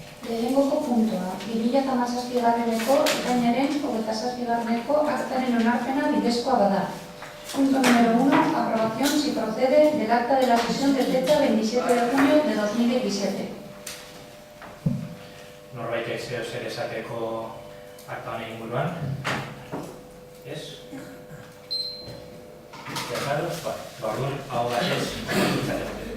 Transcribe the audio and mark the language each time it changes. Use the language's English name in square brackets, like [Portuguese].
[Basque] Lehenengoko puntua, 2017ko ekainaren 27ko aktaren onarpena bidezkoa bada. [Spanish] Punto número 1, aprobación si procede del acta de la sesión de fecha 27 de junio de 2017. [Basque] Norbaitek zer esateko akta honen inguruan? Ez? [Spanish] ¿Cerrados? [Basque] Orduan, hau batez, izateko.